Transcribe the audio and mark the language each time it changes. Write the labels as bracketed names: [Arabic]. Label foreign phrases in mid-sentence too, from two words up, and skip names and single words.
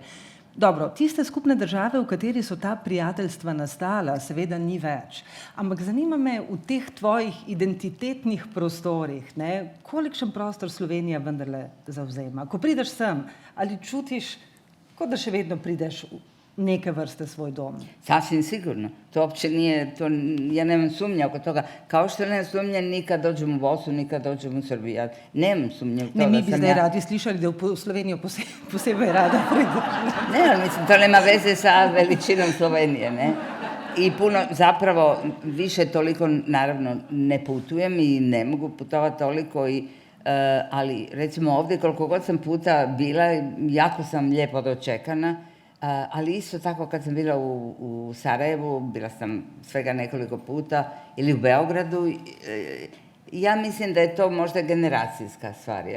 [Slovenian] Dobro, tiste skupne države, v kateri so ta prijateljstva nastala, seveda ni več. Ampak zanima me v teh tvojih identitetnih prostorih, kolikšen prostor Slovenija vendarle zavzema. Ko prideš sem, ali čutiš, kot da še vedno prideš v neke vrste svoj dom? [Croatian] Sasvim sigurno. To uopće nije, ja nemam sumnje oko toga. Kao što nemam sumnje ni kad dođem u Bosnu, ni kad dođem u Srbiju. Ja nemam sumnje u toga. [Slovenian] Mi bi zdaj radi slišali, da v Slovenijo posebej rada prideš. [Croatian] Ne, ali mislim, to nema veze sa veličinom Slovenije, ne? I puno, zapravo, više toliko, naravno, ne putujem i ne mogu putovati toliko ali recimo ovdje koliko god sam puta bila, jako sam lijepo dočekana. ali isto tako kad sam bila u Sarajevu, bila sam svega nekoliko puta, ili u Beogradu, ja mislim da je to možda generacijska stvar, jel?